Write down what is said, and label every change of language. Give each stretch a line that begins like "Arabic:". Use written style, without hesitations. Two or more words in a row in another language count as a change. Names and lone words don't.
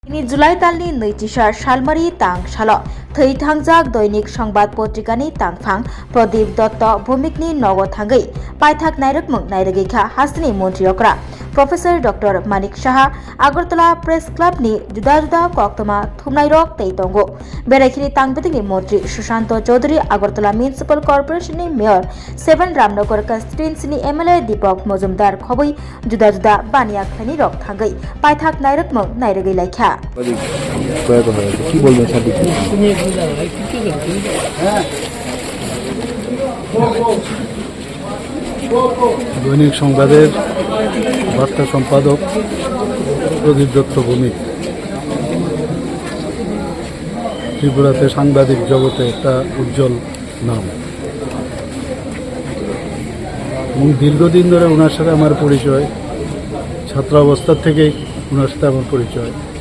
Kok Borok: Ini Julai talni neitisar Salmari tang salo thei thangjak Doinik সংবাদ পত্রিকানি tangphang Pradip Dotto Bhumikni nogo thangai paithak nairokmung nairogikha hasini mantri okra Professor Dr. Manik Saha Agartala Press Club ni juda koktoma thumnairok tei tongo Berakhini tangbedini mantri Sushanto Chaudhary Agartala Municipal Corporation ni Mayor 7 Ramnagar constituency ni MLA Deepak Mojumdar khoboi juda baniya khani rok thangai paithak nairokmung nairogei laikha
Bangla: কি বলবেন সাদিক? দৈনিক সংবাদের বার্তা সম্পাদক প্রদীপ দত্ত ভৌমিক ত্রিপুরাতে সাংবাদিক জগতে একটা উজ্জ্বল নাম এবং দীর্ঘদিন ধরে ওনার সাথে আমার পরিচয়, ছাত্রাবস্থার থেকেই ওনার সাথে আমার পরিচয়